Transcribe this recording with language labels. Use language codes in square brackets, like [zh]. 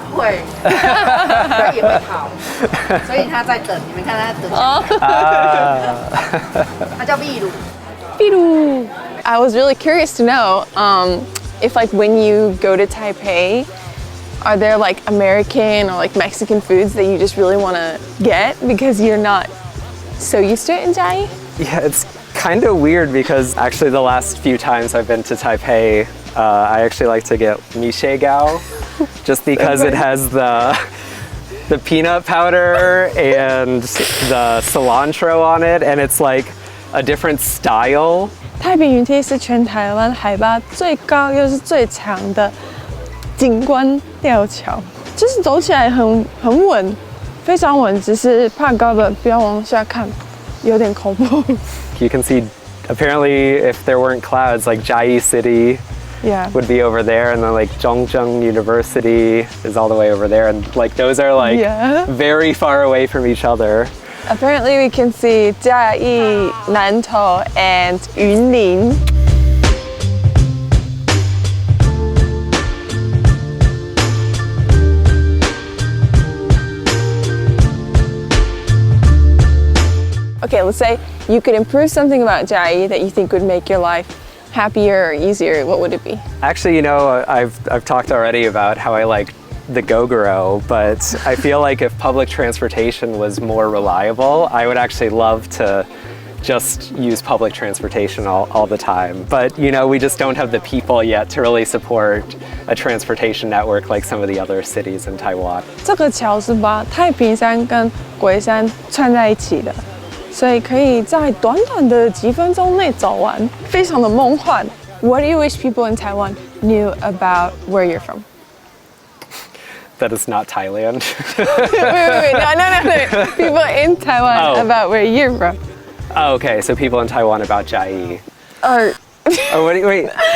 [zh] 会，他也会跑，所以他在等。你们看他等，他叫秘鲁。秘鲁。 [en] I was really curious to know if like when you go to Taipei, are there like American or like Mexican foods that you just really want to get because you're not so used to it in Chiayi? Yeah, it's kind of weird because actually the last few times I've been to Taipei, I actually like to get Missionary just because it has the peanut powder and the cilantro on it, and it's like a different style. [zh] 太平云梯是全台湾海拔最高又是最长的景观吊桥，就是走起来很稳，非常稳，只是怕高的不要往下看，有点恐怖。 [en] You can see, apparently, if there weren't clouds, like Chiayi City Yeah. would be over there, and then like Zhongzheng University is all the way over there, and like those are like very far away from each other. Apparently, we can see 嘉义、南投 and 云林。 Okay, let's say you could improve something about Chiayi that you think would make your life happier or easier. What would it be? Actually, you know, I've talked already about how I like the Gogoro, but I feel like if public transportation was more reliable, I would actually love to just use public transportation all the time. But, you know, we just don't have the people yet to really support a transportation network like some of the other cities in Taiwan. [zh] 这个桥是把太平山跟龟山串在一起的，所以可以在短短的几分钟内走完，非常的梦幻。 [en] What do you wish people in Taiwan knew about where you're from? That is not Thailand. wait, no. People in Taiwan about where you're from. Oh, okay, so people in Taiwan about Chiayi. Or Oh, wait.